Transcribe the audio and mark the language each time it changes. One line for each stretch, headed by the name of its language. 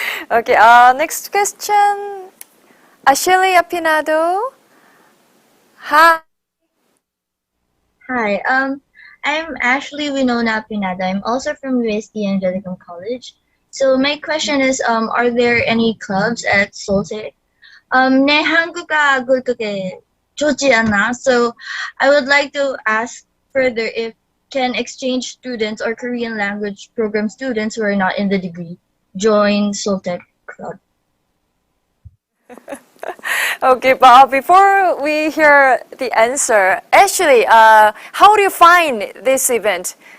English: Okay, next question. Ashley Apinado. Hi. Hi, I'm Ashley Winona Pinada. I'm also from UST Angelicum College. So my question is, are there any clubs at Seoul Tech?
Korean: 내 한국어 그렇게 좋지 않아.
English: So I would like to ask further if can exchange students or Korean language program students who are not in the degree join Seoul Tech Club? Okay, but before we hear the answer, Ashley, how do you find this event?